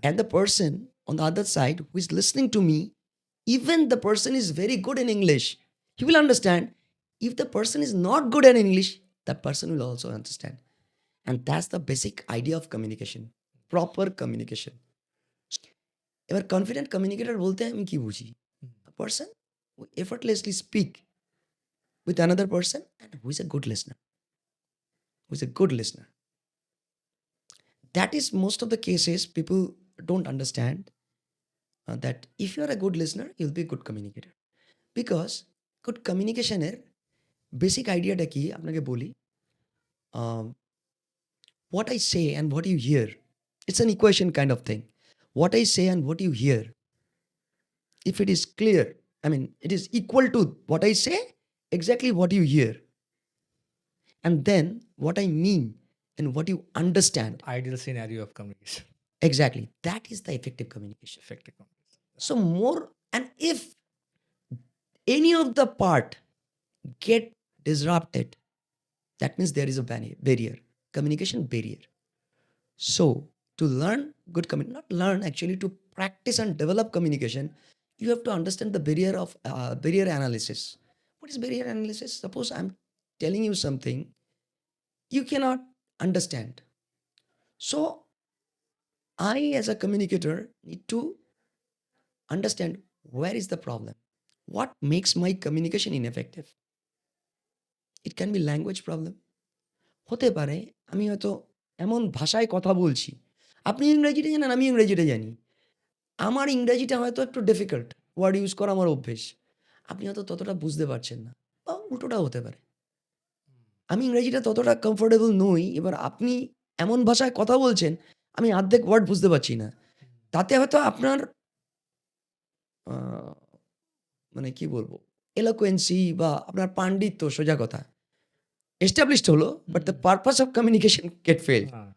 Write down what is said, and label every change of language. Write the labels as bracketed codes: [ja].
[en] And the person on the other side who is listening to me, even the person is very good in English, he will understand. If the person is not good at English, that person will also understand. And that's the basic idea of communication, proper communication. [bn] এবার confident communicator বলতে আমি কি বুঝি? [en] A person who effortlessly speak with another person and who is a good listener. That is most of the cases people don't understand, that if you are a good listener, you'll be a good communicator. Because good communication [bn] এর basic আইডিয়াটা কি আপনাকে বলি। [en] What I say and what you hear, it's an equation kind of thing. What I say and what you hear, if it is clear, I mean, it is equal to what I say, exactly what you hear, and then what I mean and what you understand, Ideal scenario of communication. exactly, that is the effective communication. Effective communication. So more, and if any of the part get disrupted, that means there is a barrier, communication barrier. So to learn good not learn, actually to practice and develop communication, you have to understand the barrier analysis. What is barrier analysis? Suppose I'm telling you something you cannot understand. So I, as a communicator, need to understand where is the problem. What makes my communication ineffective? It can be language problem. [bn] হতে পারে আমি হয়তো এমন ভাষায় কথা বলছি, আপনি ইংরেজিটা জানেন, আমি ইংরেজিটা জানি, আমার ইংরেজিটা হয়তো একটু ডিফিকাল্ট, ওয়ার্ড ইউজ করা আমার অভ্যেস, আপনি হয়তো ততটা বুঝতে পারছেন না, বা উল্টোটাও হতে পারে। আমি ইংরেজিটা ততটা কমফোর্টেবল নই, এবার আপনি এমন ভাষায় কথা বলছেন, আমি অর্ধেক ওয়ার্ড বুঝতে পারছি না, তাতে হয়তো আপনার মানে কি বলবো, এলোকুয়েন্সি বা আপনার পাণ্ডিত্য, সোজা কথা, এস্টাবলিশড হলো, [en] But the purpose of communication get failed.